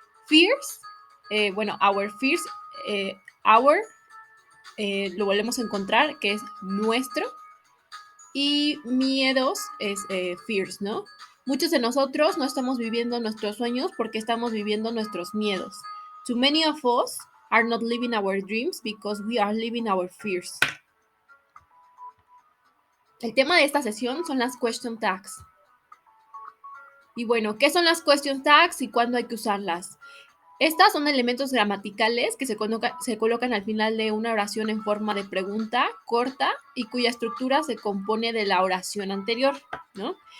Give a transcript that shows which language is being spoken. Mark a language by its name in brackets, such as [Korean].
[English] Fears, our fears, our, [Spanish] lo volvemos a encontrar, que es nuestro. Y miedos es fears, ¿no? Muchos de nosotros no estamos viviendo nuestros sueños porque estamos viviendo nuestros miedos. [English] Too many of us are not living our dreams because we are living our fears. [Spanish] El tema de esta sesión son las question tags. Y bueno, ¿qué son las question tags y cuándo hay que usarlas? Estas son elementos gramaticales que se colocan al final de una oración en forma de pregunta corta y cuya estructura se compone de la oración anterior, ¿no?